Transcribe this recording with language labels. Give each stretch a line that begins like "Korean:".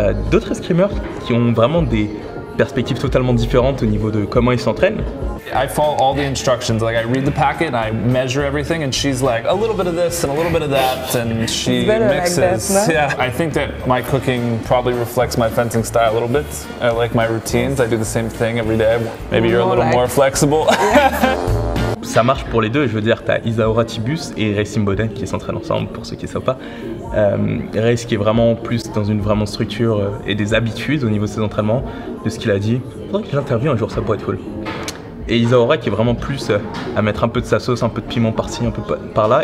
French: D'autres escrimeurs qui ont vraiment des perspectives totalement différentes au niveau de comment ils s'entraînent.
English: I follow all the instructions, like I read the packet and I measure everything and she's like a little bit of this and a little bit of that and she mixes. Like that, no? Yeah, I think that my cooking probably reflects my fencing style a little bit. I like my routines, I do the same thing every day. Maybe you're a little more flexible.
French: Ça marche pour les deux, je veux dire, tu as Isaura Tibus et Ray Simboden qui s'entraînent ensemble, pour ceux qui ne savent pas. Ray qui est vraiment plus dans une vraiment structure et des habitudes au niveau de ses entraînements, de ce qu'il a dit. Il faudrait que j'intervienne un jour, ça pourrait être cool. Et Isaura qui est vraiment plus à mettre un peu de sa sauce, un peu de piment par-ci, un peu par-là.